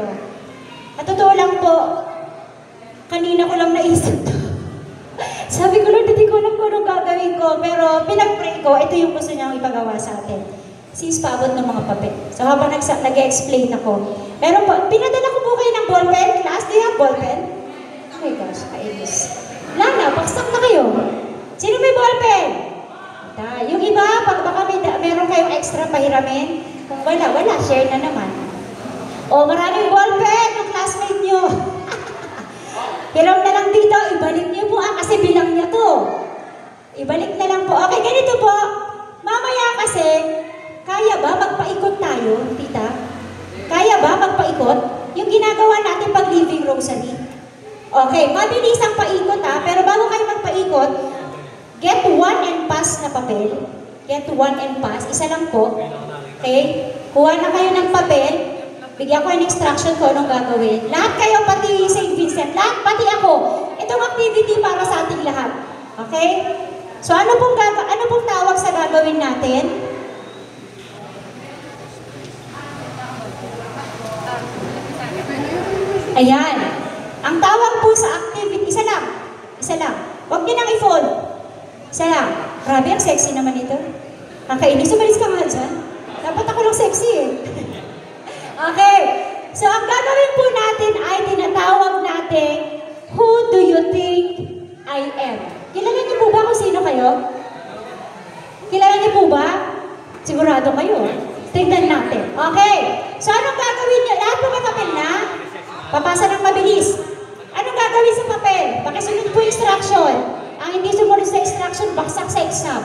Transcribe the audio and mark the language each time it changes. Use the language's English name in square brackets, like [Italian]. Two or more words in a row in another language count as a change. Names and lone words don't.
[Filipino] At totoo lang po, kanina ko lang naisip to. Sabi ko, Lord, hindi ko alam kung anong gagawin ko, pero pinag-pray ko, ito yung gusto niyang ipagawa sa atin. Sis, paabot ng mga papel. So habang nag-explain ako, Meron po, pinadala ko po kayo ng ballpen. [English] Class, do you have ballpen? Oh my gosh, [Filipino] kainis. Wala na, paksak na kayo. Sino may ballpen? Yung iba, pag baka meron kayong extra pahiramin, kung wala, share na naman. O, maraming ballpen yung classmate nyo. Hiram na lang dito, ibalik nyo po kasi bilang niya to. Ibalik na lang po. Okay, ganito po. Mamaya kasi, kaya ba magpaikot tayo, tita? Kaya ba magpaikot? Yung ginagawa natin pag living rosary. Okay, mabilis ang paikot pero bago kayo magpaikot, [English] get 1 and pass na papel. Get 1 and pass, [Filipino] isa lang po. Okay? Kuha na kayo ng papel, bigyan ko ng instruction ko anong gagawin. Lahat kayo, pati St. Vincent, lahat, pati ako. Itong activity para sa ating lahat. Okay? So ano pong tawag sa gagawin natin? Ayan. Ang tawag po sa activity, isa lang. Huwag niyo nang i-phone. Isa lang. Grabe, ang sexy naman ito. Kakainis, umalis ka nga dyan. Dapat ako lang sexy eh. Okay. So, ang gagawin po natin ay tinatawag natin, [English] who do you think I am? [Filipino] Kilala niyo po ba kung sino kayo? Kilala niyo po ba? Sigurado kayo. Tignan natin. Okay. So, anong gagawin niyo? Lahat po may papel na? Papasa ng mabilis. Anong gagawin sa papel? Pakisunod po instruction. Ang hindi sumunod sa instruction, baksak sa exam.